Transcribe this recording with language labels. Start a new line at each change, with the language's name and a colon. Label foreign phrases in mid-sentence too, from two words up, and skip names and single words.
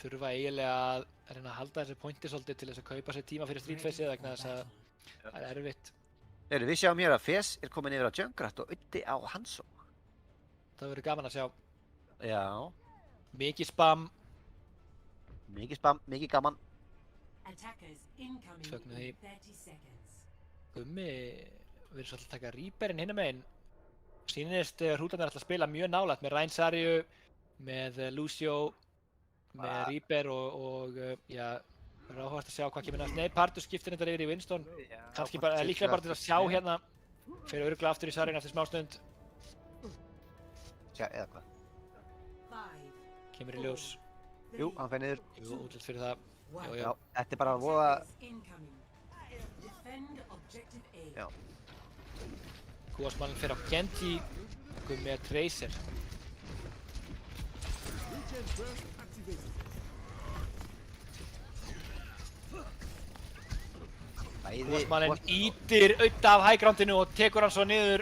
Icelandic: þurfa eiginlega að reyna að halda þessi pointi svolítið til þess að kaupa sér tíma fyrir Street Face vegna þess að það er erfitt. Við sjáum hér að Fes er komin yfir á Junkrat og Uddi á Hanzo. Það verður gaman að sjá. Já. Mikið spam. Mikið spam, mikið gaman.
English: Attackers incoming
Icelandic: Fögnum því.
English: in 30 seconds.
Icelandic: Gummi verður svolítið að taka Reaperinn hinum megin. Sýnist hrútarnir ætla að spila mjög nálægt með Rein Sarju, með Lucio, með Reaper og já, það er áhugavert að sjá hvað kemur næst. Nei, Partus skiptir þetta yfir í Winston. Kannski bara, líklega bara til að sjá hérna. Fer örugglega aftur í Sarjun eftir smá stund. Sjá, eða hvað? 5, Kemur í ljós. Jú, hann fer niður. Jú, útlitt fyrir það. Já, Já, þetta er bara að voða...
English: incoming. Defend objective A.
Icelandic: Já. Kúasmanninn fer á Genji, Gummi er Tracer. Kúasmanninn ítir auðvitað af hægrándinu og tekur hann svo niður.